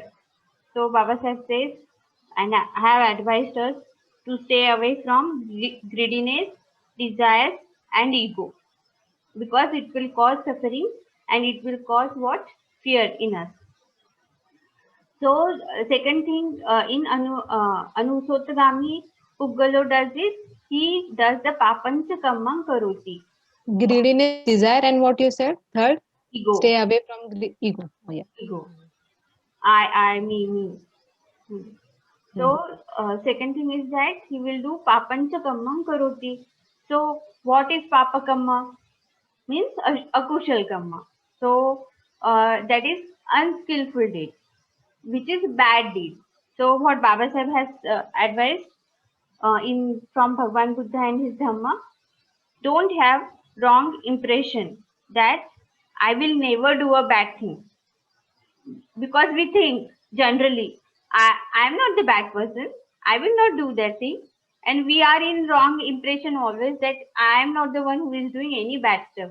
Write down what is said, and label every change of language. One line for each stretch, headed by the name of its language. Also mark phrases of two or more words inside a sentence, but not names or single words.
English: So Baba Sahib says, and I have advised us to stay away from greediness, desires, and ego, because it will cause suffering and it will cause what? Fear in us. So second thing, in
Pali: Anusotagami, Puggalo
English: does this. He does the
Pali: papancha kammam karoti.
English: Greediness, desire, and what you said? Third, Ego, stay away from ego. Oh, yeah. ego. I, me. Hmm. Hmm. So second thing is that he will do
Pali: papancha kammam karoti.
English: So what is
Pali: papa kamma?
English: Means
Pali: akushal kamma.
English: So that is unskillful deed, which is bad deed. So what Baba Sahib has advised in from Bhagwan Buddha and his Dhamma, don't have wrong impression that I will never do a bad thing, because we think generally I'm not the bad person, I will not do that thing, and we are in wrong impression always that I am not the one who is doing any bad stuff.